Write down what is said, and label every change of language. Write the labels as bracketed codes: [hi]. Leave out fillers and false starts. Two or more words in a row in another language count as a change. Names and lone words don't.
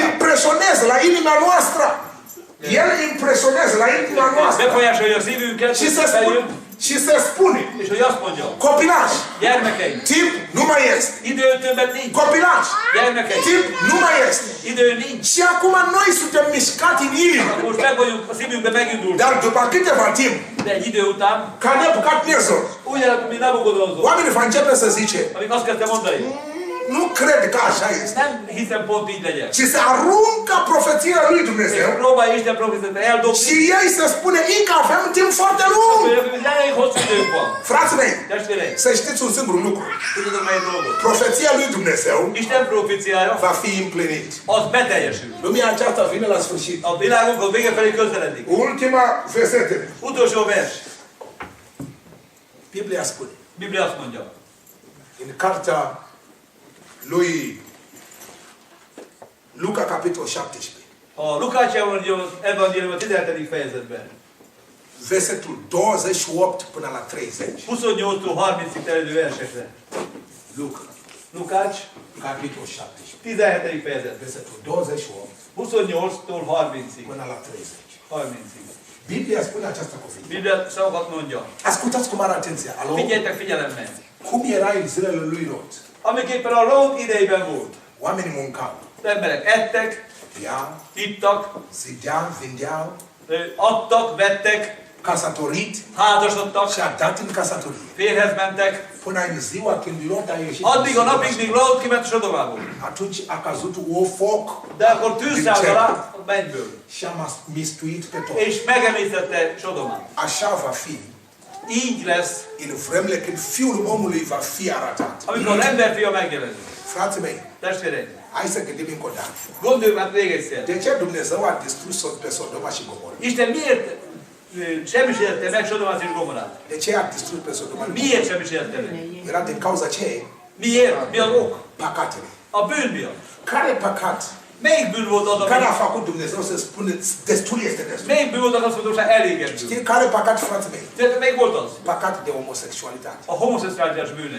[ro] Impresionează la inima noastră. El impresionează la inima noastră. [hu] Befolyásolja a szívünket, [ro] Și [hu] hogy [ro] se spune, [hu] feljön, [ro] și se spune, [hu] és hogy azt mondja, [ro] copilaș, [hu] gyermekeim, [ro] timp nu mai este. [hu] idő többet nincs. [ro] Copilaș, [hu] Gyermekeim, [ro] timp nu mai este. [hu] idő nincs. [ro] Și acum noi suntem mișcati în inimă. [hu] Most meg vagyunk, a szívünkbe megindult. [ro] Dar după câteva timp, [hu] De egy idő után, [ro] ca Nebucadnezzar, [hu] ugyanúgy, mint Nabucodonosor, [ro] oamenii va începe să zice, [hu] amik azt kezdte mondani, [ro] nu cred că așa este. [hu] nem hiszem pont így legyen. [ro] Și se aruncă profeția lui Dumnezeu [hu] És próbálja Isten proféciát eldobni, [ro] și ei se spune, încă avem timp foarte lung. [hu] hogy elég hosszú időnk van. [ro] Frații mei, [hu] Testvéreim, [ro] să știți un singur lucru. [hu] tudod meg egy dolgot. [ro] Profeția lui Dumnezeu [hu] Isten proféciája [ro] va fi împlinit. [hu] az beteljesül. [ro] Lumea aceasta vine la sfârșit. [hu] A világunk a vége felé közeledik. [ro] Ultima versete. [hu] Utolsó vers. [ro] Biblia spune, [hu] Biblia azt mondja. [ro] în cartea lui Luca, capitol 17, [hu] A Lukács evangélium a 17. fejezetben. [ro] versetul 28 până la 30. [hu] 28-tól 30-ig terjedő versekre. [ro] Luca, [hu] Lukács, [ro] capitol 17, [hu] 17. fejezet. [ro] versetul 28 [hu] 28-tól 30-ig. [ro] până la 30. [hu] 30-ig. [ro] Biblia spune această cuvinte. [hu] Biblia szavakat mondja. [ro] Ascultați cu mare atenție. Alo? [hu] Figyeljetek figyelemmel. [ro] Cum era în zilele lui Lot? [hu] Amiképpen a Lót idejében volt. [ro] Oamenii muncau, [hu] Az emberek ettek, [ro] iau, [hu] ittak, [ro] zideau, vindeau, [hu] adtak, vettek, [ro] casatorit [hu] házasodtak, [ro] și a dat în casatorie. [hu] férhez mentek. [ro] Până în ziua când Lot a ieșit. [hu] Addig a napig, míg Lót kiment Sodomából. [ro] Atunci a căzut o foc [hu] De akkor tűz szállt alá a mennyből. [ro] și a mistuit pe tot. [hu] És megemésztette Sodomát. [ro] Așa va fi [hu] Így lesz, [ro] în vremele când Fiul omului va fi arătat. [hu] amikor az emberfia megjelenik. [ro] Frații mei, [hu] Testvéreim, [ro] hai să gândim încă o dată. [hu] gondoljunk már még egyszer. [ro] De ce Dumnezeu a distrus pe Sodoma și Gomorra? [hu] Isten miért semmisítette meg Sodomát és Gomorát? [ro] De ce a distrus pe Sodoma și Gomorra? [hu] Miért semmisítette meg? [ro] Era din cauza ce? [hu] Miért? Mi az ok? [ro] Păcatele. [hu] A bűn miatt. [ro] Care păcat? [hu] Melyik bűn volt az, [ro] Care a [hu] ami... [ro] făcut Dumnezeu să spune destul este destul? [hu] Melyik bűn volt az, azt mondom, hogy eléges bűn? [ro] Știi care păcat, frații mei? [hu] Tehát melyik volt az? [ro] Păcat de homosexualitate. [hu] A homoszexuális bűne.